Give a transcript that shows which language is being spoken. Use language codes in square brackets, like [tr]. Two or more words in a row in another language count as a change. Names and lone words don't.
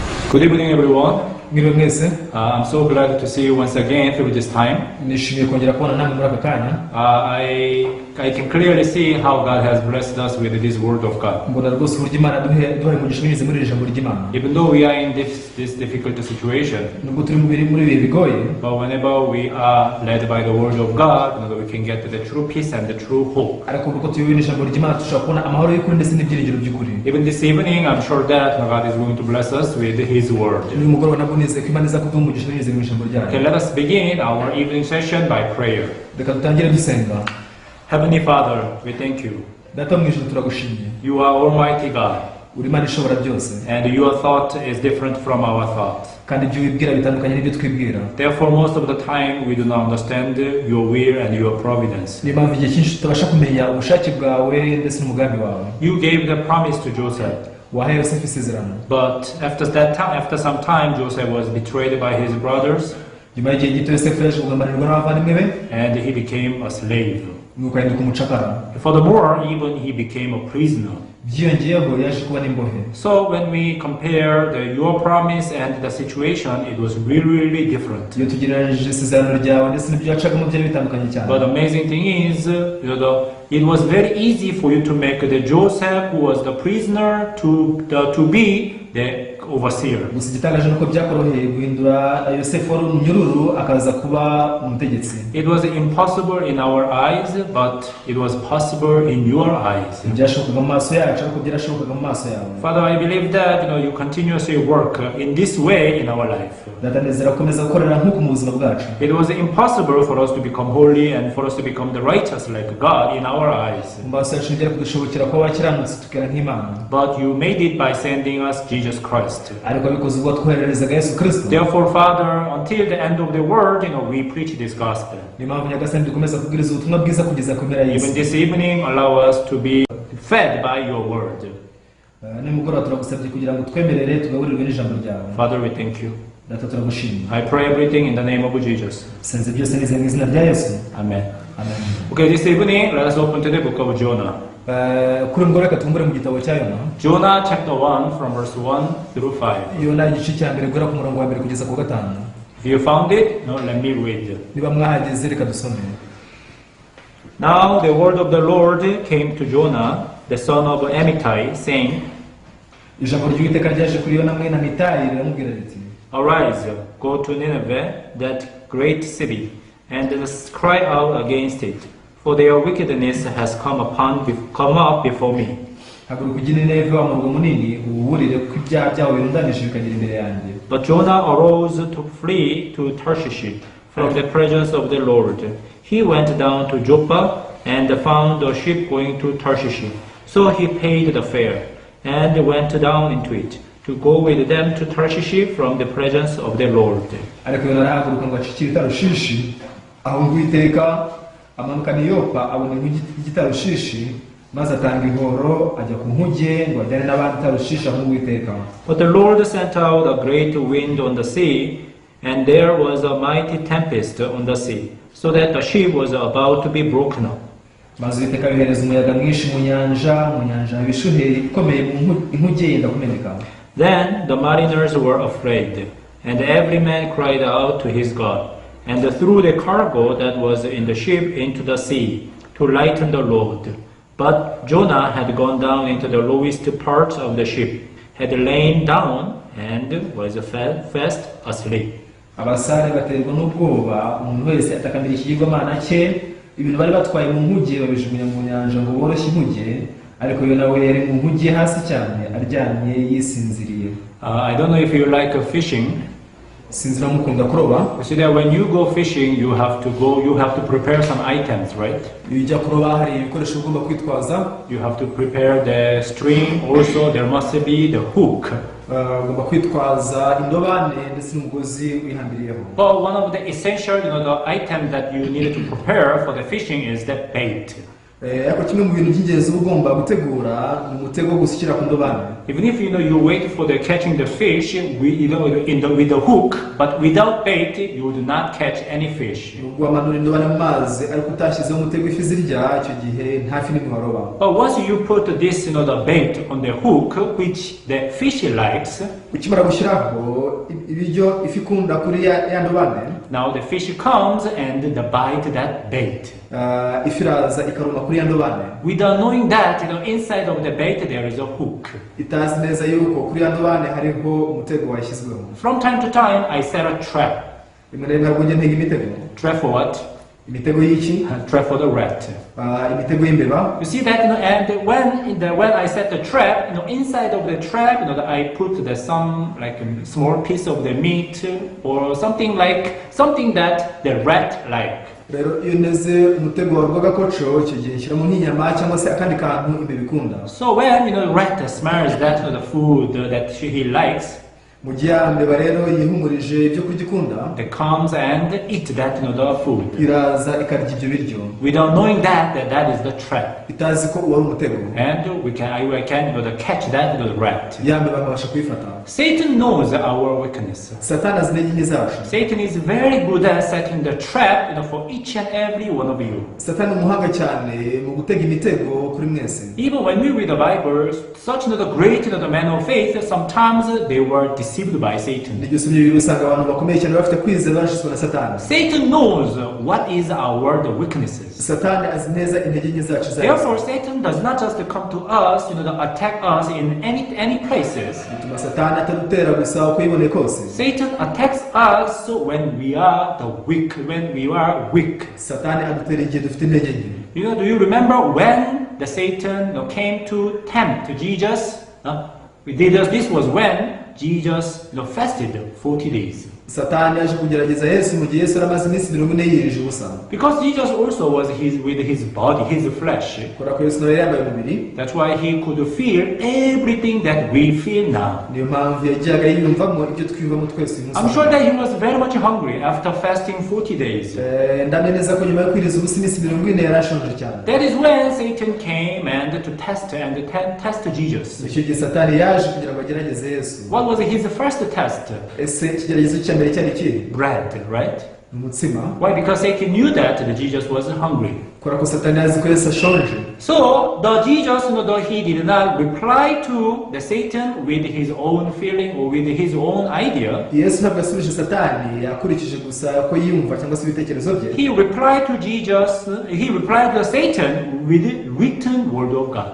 [en] Good evening, everyone. [rw] Mwiriwe mwese. [en] I'm so glad to see you once again through this time. [rw] Nishimiye kongera kubona namwe muri aka kanya. [en] I can clearly see how God has blessed us with this word of God. [rw] Mbona rwose uburyo Imana duhaye umugisha binyuze muri iri jambo ry'Imana. [en] Even though we are in this difficult situation, [rw] Nubwo turi muri ibihe bigoye, [en] but whenever we are led by the word of God, we can get the true peace and the true hope. [rw] ariko ubwo tuyoboye ijambo ry'Imana dushobora kubona amahoro y'ukuri ndetse n'ibyiringiro by'ukuri. [en] Even this evening, I'm sure that God is going to bless us with His word. [rw] Uyu mugoroba nabwo nizeye ko Imana iza kuduha umugisha binyuze mu ijambo ryayo. [en] Okay, let us begin our evening session by prayer. [rw] Reka dutangire dusenga. [en] Heavenly Father, we thank you. [rw] Data mu ijuru turagushimiye. [en] You are Almighty God. [rw] Uri Imana ishobora byose. [en] And your thought is different from our thought. [rw] Kandi ibyo wibwira bitandukanye n'ibyo twibwira. [en] Therefore, most of the time we do not understand your will and your providence. [rw] Niyo mpamvu igihe cyinshi tutabasha kumenya ubushake bwawe ndetse n'umugambi wawe. [en] You gave the promise to Joseph. [rw] Wahaye Yosefu isezerano. [en] But after some time, Joseph was betrayed by his brothers. [rw] Nyuma y'igihe gito Yosefu yaje kugambanirwa n'abavandimwe be. [en] And he became a slave. [rw] Nuko ahinduka umucakara. [en] Furthermore, even he became a prisoner. [rw] Byiyongeyeho yaje kuba n'imbohe. [en] So when we compare your promise and the situation, it was really different. [rw] Iyo tugereranyije isezerano ryawe ndetse n'ibyo wacagamo byari bitandukanye cyane. [en] But the amazing thing is, it was very easy for you to make the Joseph, who was the prisoner, to be the overseer. [rw] Gusa igitangaje nuko byakoroheye guhindura Yosefu wari umunyururu akaza kuba umutegetsi. [en] It was impossible in our eyes, but it was possible in your eyes. [rw] Byashobokaga mu maso yacu ariko byarashobokaga mu maso yawe. [en] Father, I believe that you continuously work in this way in our life. [rw] Ndatanezera gukomeza gukorera nk'uko mu buzima bwacu. [en] It was impossible for us to become holy and for us to become the righteous like God in our eyes. [rw] Mu maso yacu ntibyari kudushobokera kuba abakiranutsi tukera nk'Imana. [en] But you made it by sending us Jesus Christ. [rw] Ariko bikoze ubwo twohererezaga Yesu Kristo. [en] Therefore, Father, until the end of the world, we preach this gospel. [rw] Niyo mpamvu Nyagasani dukomeza kubwiriza ubutumwa bwiza kugeza ku mpera y'isi. [en] Even this evening, allow us to be fed by your word. [rw] Nimugoroba turagusabye kugira ngo twemerere tugaburirwe n'ijambo ryawe. [en] Father, we thank you. [rw] Data turagushimye. [en] I pray everything in the name of Jesus. [rw] Senze byose nizeye mu izina rya Yesu. [en] Amen. [rw] Amen. [en] Okay, this evening, let us open to the book of Jonah. [rw] Kuri mugoroba reka tumbure mu gitabo cya Yona. [en] Jonah chapter 1 from verse 1 through 5. [rw] Yona igice cya mbere guhera ku murongo wa mbere kugeza ku gatanu. [en] If you found it, no, let me read. [rw] Niba mwahageze reka dusome. [en] Now the word of the Lord came to Jonah, the son of Amittai, saying, [rw] Ijambo ry'Uwiteka ryaje kuri Yona mwene Amitayi riramubwira riti, [en] Arise, go to Nineveh, that great city, and cry out against it, for their wickedness has come up before me. [rw] Haguruka ujye i Nineve wa murwa munini uwuburire ko ibyaha byawe birundanije bikagera imbere yanjye. [en] But Jonah arose to flee to Tarshish from the presence of the Lord. He went down to Joppa and found a ship going to Tarshish. So he paid the fare and went down into it to go with them to Tarshish from the presence of the Lord. [rw] Ariko Yona arahaguruka ngo acikire i Tarushishi, aho Uwiteka amanuka i Yopa abona inkuge i Tarushishi, maze atanga ihoro ajya ku nkuge ngo ajyane n'abandi i Tarushishi aho Uwiteka. [en] But the Lord sent out a great wind on the sea, and there was a mighty tempest on the sea, so that the ship was about to be broken up. [rw] Maze Uwiteka yohereza umuyaga mwinshi mu nyanja ibishuhe ikomeye inkuge yenda kumeneka. [en] Then the mariners were afraid, and every man cried out to his God, and threw the cargo that was in the ship into the sea, to lighten the load. But Jonah had gone down into the lowest parts of the ship, had lain down, and was fast asleep. [rw] Abasare baterwa n'ubwoba, umuntu wese atakamira ikigirwamana cye, ibintu bari batwaye mu nkuge babijugunya mu nyanja ngo boroshye inkuge, ariko Yona we yari mu nkuge hasi cyane aryamye yisinziriye. [en] I don't know if you like fishing. [rw] Sinzira mukunda kuroba. [en] You see that when you go fishing, you have to prepare some items, right? [rw] Iyo ujya kuroba hari ibikoresho ugomba kwitwaza. [en] You have to prepare the string, also there must be the hook. [rw] Ugomba kwitwaza indobane ndetse n'umugozi wihambiriyeho. [en] But one of the essential, the item that you need to prepare for the fishing is the bait. [rw] ariko kimwe mu bintu by'ingenzi uba ugomba gutegura ni umutego wo gusukira ku ndobane. [en] Even if you wait for the catching the fish with the hook, but without bait, you would not catch any fish. [rw] Wamanura indobane mu mazi ariko utashyizeho umutego ifi zirya, icyo gihe nta fi n'imwe waroba. [en] But once you put this, the bait on the hook, which the fish likes, [rw] ukimara gushyiraho ibiryo ifi ikunda kuri ya ndobane, [en] now the fish comes and bite that bait. [rw] Ifi iraza ikaruma kuri ya ndobane. [en] Without knowing that, inside of the bait there is a hook. [rw] Itazi neza yuko kuri ya ndobane hariho umutego washyizweho. [en] From time to time, I set a trap. [rw] Rimwe na rimwe ntabwo njya ntega imitego. [en] Trap for what? [rw] Imitego y'iki? [en] Trap for the rat. [rw] Imitego y'imbeba. [en] You see that, and when I set the trap, inside of the trap, I put some like a small piece of the meat or something that the rat like. [rw] Rero iyo neze umutego wa rwagakoco icyo gihe nshyiramo nk'inyama cyangwa se akandi kantu imbeba ikunda. [en] So when the rat smells that the food that he likes, [rw] mu gihe ya mbeba rero yihumurije ibyo kurya ikunda, [en] they comes and eat that the food. [rw] Iraza ikarya ibyo biryo. [en] Without knowing that is the trap. [rw] Itazi ko uwo ari umutego. [en] And I can catch that rat. [rw] Ya mbeba akabasha kuyifata. [en] Satan knows our weakness. [rw] Satani azi intege nke zacu. [en] Satan is very good at setting the trap for each and every one of you. [rw] Satani umuhanga cyane mu gutega imitego kuri mwese. [en] Even when we read the Bible, such the great the men of faith, sometimes they were deceived by Satan. [rw] Nibyo usomye usanga abantu bakomeye cyane bafite kwizera bashizwe na Satani. [en] Satan knows what is our weaknesses. [rw] Satani azi neza intege nke zacu zacu. [en] Therefore, Satan does not just come to us, to attack us in any places. [rw] Bituma Satani atadutera gusa uko yiboneye kose. [en] Satan attacks us when we are weak. [rw] Satani adutera igihe dufite intege nke. [en] Do you remember when the Satan came to tempt Jesus? This was when Jesus fasted 40 days. [rw] Satani yaje kugerageza Yesu mu gihe Yesu yaramaze iminsi 40 yirije ubusa. [en] Because Jesus also was with his body, his flesh. [rw] Kubera ko Yesu nawe yambaye umubiri. [en] That's why he could feel everything that we feel now. [rw] Niyo mpamvu yajyaga yiyumvamo ibyo twiyumvamo twese umunsi. [en] I'm sure that he was very much hungry after fasting 40 days. [rw] Ndamenya neza ko nyuma yo kwiriza ubusa iminsi 40 yarashonje cyane. [en] That is when Satan came to test Jesus. [rw] Icyo gihe Satani yaje kugira ngo agerageze Yesu. [en] What was his first test? [rw] Ese ikigeragezo cya mbere cyari iki? [en] Bread, right? [rw] Umutsima. [en] Why? Because Satan knew that Jesus was hungry. [rw] Kubera ko Satani azi ko Yesu ashonje. [en] So Jesus, he did not reply to the Satan with his own feeling or with his own idea. [rw] Yesu ntabwo yasubije Satani akurikije gusa ko yumva cyangwa se ibitekerezo bye. [en] He replied to Satan with the written word of God.